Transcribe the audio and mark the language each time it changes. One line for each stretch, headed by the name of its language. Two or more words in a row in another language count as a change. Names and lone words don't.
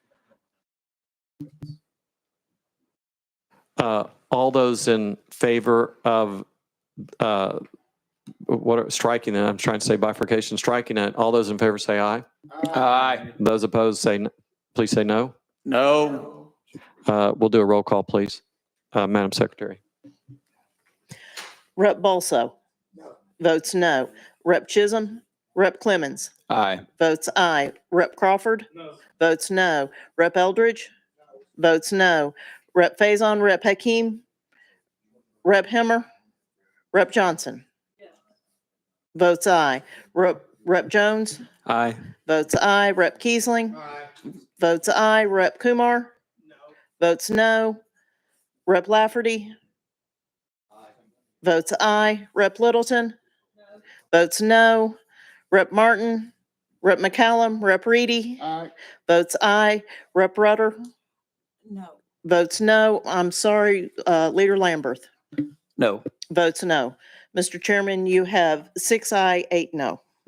English: All those in favor of striking it, I'm trying to say bifurcation, striking it, all those in favor say aye. Aye. Those opposed say, please say no. No. We'll do a roll call, please. Madam Secretary. Rep Bolso. Votes no. Rep Chisholm. Rep Clemens. Aye. Votes aye. Rep Crawford. Votes no. Rep Eldridge. Votes no. Rep Faison. Rep Hakeem. Rep Hemmer. Rep Johnson. Votes aye. Rep Jones. Aye. Votes aye. Rep Kiesling. Votes aye. Rep Kumar. Votes no. Rep Lafferty. Votes aye. Rep Littleton. Votes no. Rep Martin. Rep McCallum. Rep Reedy. Votes aye. Rep Rutter. No. Votes no. I'm sorry, Leader Lamberth. No. Votes no. Mr. Chairman, you have 6 aye, 8 no.